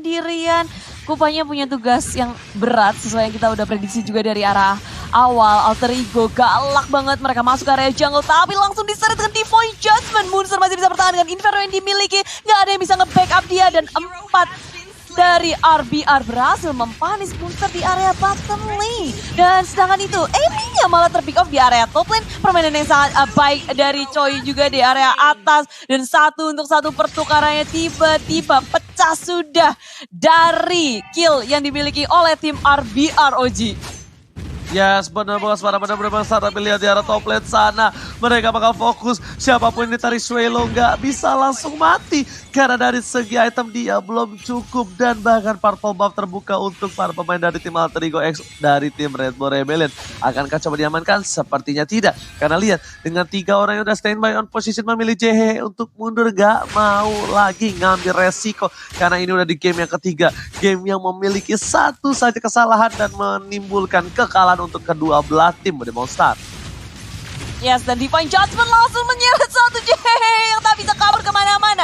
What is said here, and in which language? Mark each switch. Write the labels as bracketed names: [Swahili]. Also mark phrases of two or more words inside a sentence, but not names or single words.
[Indonesian] Kupanya punya tugas yang berat sesuai yang kita udah prediksi juga dari arah awal Alter Ego galak banget mereka masuk ke area jungle tapi langsung diseret dengan Divine Judgment. Munster masih bisa bertahan dengan Inferno yang dimiliki, nggak ada yang bisa nge-backup dia dan 4 dari RBR berhasil mempanis Munster di area [English] bottom lane. [Indonesian] Dan sedangkan itu Amy-nya malah terpick off di area [English] top lane. [Indonesian] Permainan yang sangat baik dari Choi juga di area atas. Dan 1-1 pertukarannya tiba-tiba pecah sudah dari kill yang dimiliki oleh tim RBR, Oji. Yes, benar-benar tapi lihat di arah [English] top lane [Indonesian] sana. Mereka bakal fokus, siapapun ini tarik Swelo nggak bisa langsung mati. Karena dari segi item dia belum cukup dan bahkan [English] purple buff [Indonesian] terbuka untuk para pemain dari tim Alter Ego X dari tim Red Bull Rebellion. Akankah coba diamankan? Sepertinya tidak. Karena lihat, dengan 3 orang yang udah [English] standby on position [Indonesian] memilih JH untuk mundur gak mau lagi ngambil resiko. Karena ini udah di game yang ketiga. Game yang memiliki satu saja kesalahan dan menimbulkan kekalahan untuk kedua belah tim Monster. Yes, dan Divine Judgment langsung menyeret satu JH yang tak bisa kabur kemana-mana.